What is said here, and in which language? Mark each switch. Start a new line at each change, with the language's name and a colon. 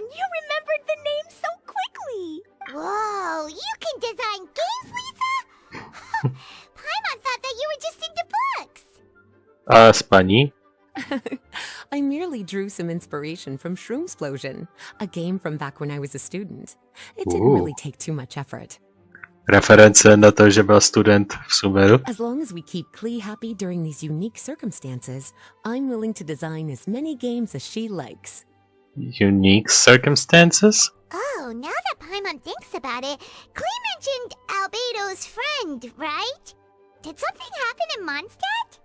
English: You remembered the name so quickly. Whoa, you can design games, Lisa? Paimon thought that you were just into books.
Czech: Spaní?
English: I merely drew some inspiration from Shroomsplosion, a game from back when I was a student. It didn't really take too much effort.
Czech: Reference na to, že byl student v Sumeru.
English: As long as we keep Klee happy during these unique circumstances, I'm willing to design as many games as she likes. Unique circumstances? Oh, now that Paimon thinks about it, Klee mentioned Albedo's friend, right? Did something happen in Mondtstadu?